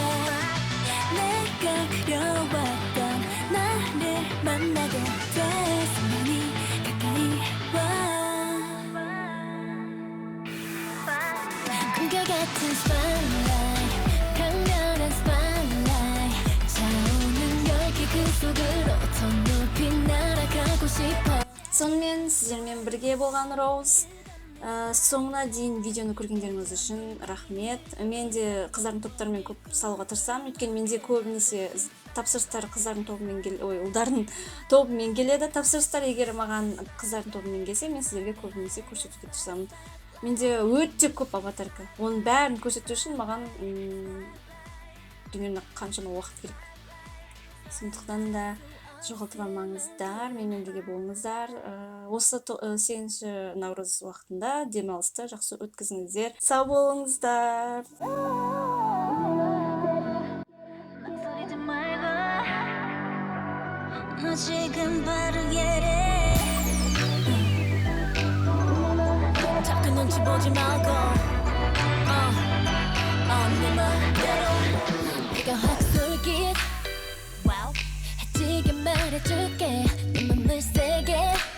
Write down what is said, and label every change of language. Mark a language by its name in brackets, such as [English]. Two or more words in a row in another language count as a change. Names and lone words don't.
[Korean] 내가 그려왔던 나를 만나게 될 순간이 가까이 와. 꿈결 같은 spotlight, 강렬한 spotlight, 차오는 열기 그 속으로 더 높이 날아가고 싶어. [Kazakh] сонымен сіздермен бірге болған Роуз. Соңына дейін видеоны көргендеріңіз үшін рахмет. Мен де қыздардың топтарымен көп салуға тырысамын, өйткені менде көбінесе тапсырыстар [Kyrgyz] кыздардын тобу ой улдардын тобу менен [Kazakh] келеді тапсырыстар. [Kyrgyz] Эгер маган кыздардын тобу менен келсе, мен сиздерге көбүнесе көрсөтүүгө тырышамын. Менде өтө көп аватарка. Онун баарын көрсөтүү үчүн маган дүйнөнү канчалык убакыт керек. Сондуктан да жоготулбаңыздар, менен бирге болуңуздар. Осы 8 Навроз убактында дем алысты жакшы өткөзүңүздөр. [Kazakh] Сау болуңуздар. [Korean] 너 지금 빠르게 자꾸 눈치 보지 말고 네 맘대로 내가 확 쏠깃 해지게 말해줄게 내 맘을 세게